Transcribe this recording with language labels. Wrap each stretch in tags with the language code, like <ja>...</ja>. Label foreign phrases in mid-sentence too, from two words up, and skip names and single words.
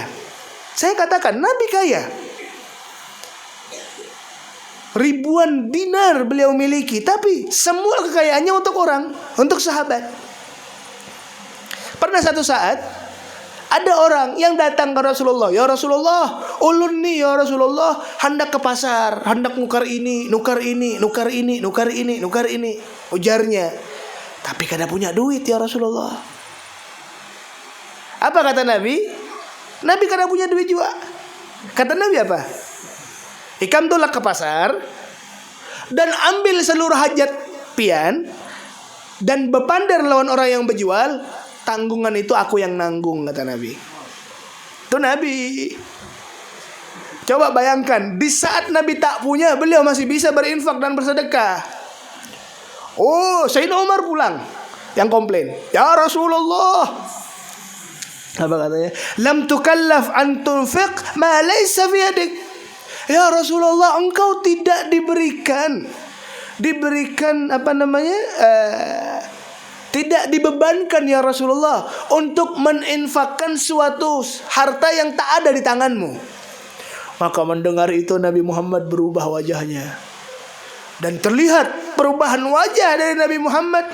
<id>Saya katakan Nabi kaya. Ribuan dinar beliau miliki, tapi semua kekayaannya untuk orang, untuk sahabat. Pernah satu saat ada orang yang datang ke Rasulullah.</id> <bjn>Ya Rasulullah, ulun nih ya Rasulullah, hendak ke pasar, hendak nukar ini, nukar ini, nukar ini, nukar ini, nukar ini, ujarnya. Tapi kada punya duit ya Rasulullah.</bjn> <id>Apa kata Nabi?</id> <bjn>Nabi kada punya duit juga.</bjn> <id>Kata Nabi apa?</id> <bjn>Ikam tolak ke pasar dan ambil seluruh hajat pian dan berpandar lawan orang yang berjual.</bjn> <id>Tanggungan itu aku yang nanggung, kata Nabi. Itu Nabi. Coba bayangkan, di saat Nabi tak punya, beliau masih bisa berinfak dan bersedekah. Oh, Sayyidina Umar pulang, yang komplain, ya Rasulullah, apa katanya?</id> <ar>Lam tukallaf an tunfiq ma laysa fi yadik.</ar> <id>Ya Rasulullah, engkau tidak diberikan tidak dibebankan ya Rasulullah untuk meninfakkan suatu harta yang tak ada di tanganmu. Maka mendengar itu Nabi Muhammad berubah wajahnya, dan terlihat perubahan wajah dari Nabi Muhammad.</id>